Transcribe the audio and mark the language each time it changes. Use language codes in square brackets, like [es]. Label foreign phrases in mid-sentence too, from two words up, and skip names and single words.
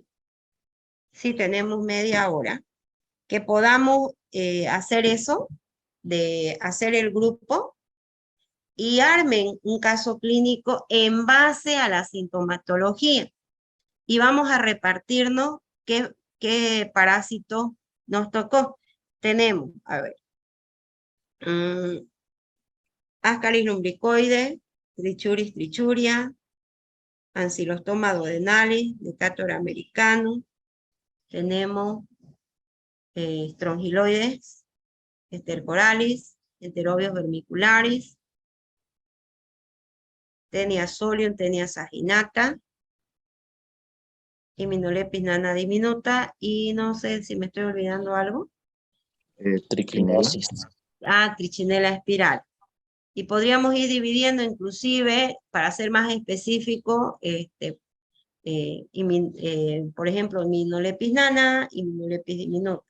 [es] Sí, tenemos media hora, que podamos hacer eso, de hacer el grupo, y armen un caso clínico en base a la sintomatología. Y vamos a repartirnos qué parásito nos tocó. Tenemos, a ver, Ascaris lumbricoides, Trichuris trichuria, Ancylostoma duodenalis, Decatur americanus. Tenemos Strongyloides, Stercoralis, Enterobius vermicularis, Tenia solium, Tenia saginata, Immunolepis nana diminuta, y no sé si me estoy olvidando algo. Triclinosis. Trichinella espiral. Y podríamos ir dividiendo inclusive, para ser más específico, por ejemplo, Immunolepis nana, Immunolepis diminuta.